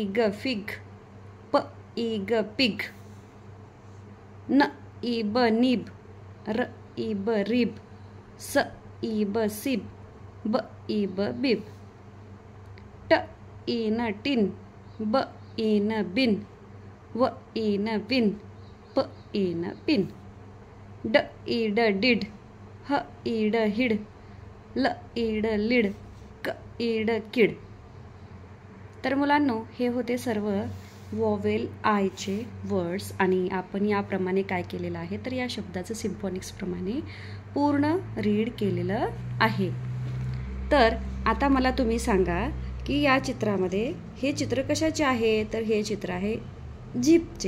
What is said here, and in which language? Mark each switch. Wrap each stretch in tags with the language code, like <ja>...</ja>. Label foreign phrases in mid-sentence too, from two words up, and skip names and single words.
<en>G fig, P E G pig, N E B nib, R E B rib, S E B sib, B E B bib, T E N tin, B E N bin, W E N win, P E N pin, D E D did, H E D hid, L E D lid, K E D kid.</en> <mr>तर मुलांनो, हे होते सर्व</mr> <en>vowel iचे words</en> <mr>आणि आपण याप्रमाणे काय केलेलं आहे तर या शब्दाचं सिम्फॉनिक्स प्रमाणे पूर्ण रीड केलेलं आहे. तर आता मला तुम्ही सांगा की या चित्रामध्ये हे चित्र कशाचे आहे तर हे चित्र आहे जीपचे.</mr>